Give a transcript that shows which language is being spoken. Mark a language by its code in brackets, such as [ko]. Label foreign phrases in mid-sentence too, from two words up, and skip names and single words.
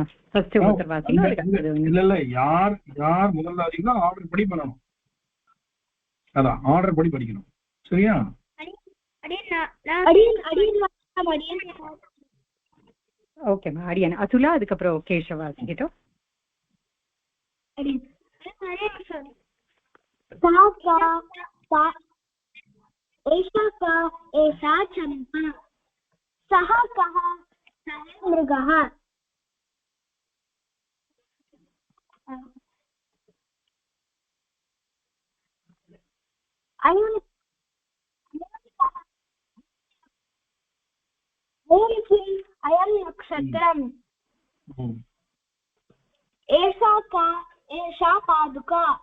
[ta] ஃபர்ஸ்ட் ஒருத்தர் வாசிக்கணும். இல்ல யார் முதல்ல வாசிக்கோ ஆர்டர் படி பண்ணணும். அதான் ஆர்டர் படி படிக்கணும். சரியா? ஓகேமா. அடியன் அதுலா அதுக்கப்புறம் கேஷவ வாசிக்கிட்டோம். [sa] एषा का एषा चंपा सः कः सः मृगः अयं नक्षत्रम् एषा का एषा पादुका